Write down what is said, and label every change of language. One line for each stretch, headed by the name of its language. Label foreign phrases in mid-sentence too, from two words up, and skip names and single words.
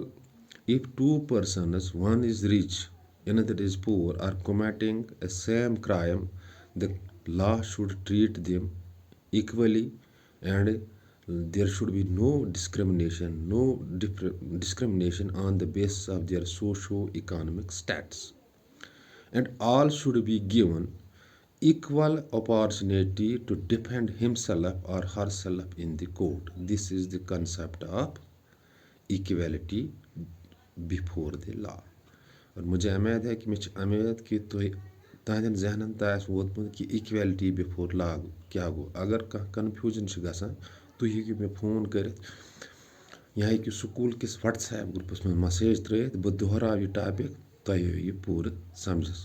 English: If two persons, one is rich, another is poor, are committing a same crime, the law should treat them equally, and there should be no discrimination on the basis of their socio-economic status. And all should be given equal opportunity to defend himself or herself in the court. This is the concept of equality before the law.
Urdu: اور مجھے امید ہے کہ
Kashmiri: مےٚ چھِ امید کہ تُہنٛدٮ۪ن ذہنَن تہِ آسہِ ووتمُت کہ
English: equality before law
Kashmiri: کیٛاہ گوٚو. اگر کانٛہہ کَنفیوٗجَن چھِ گژھان تُہۍ ہیٚکِو مےٚ فون کٔرِتھ, یا ہیٚکِو سکوٗل کِس وَٹسایپ گرُپَس منٛز مسیج ترٛٲیِتھ, بہٕ دۄہراو یہِ ٹاپِک, تۄہہِ یِیو یہِ پوٗرٕ سَمجھَس.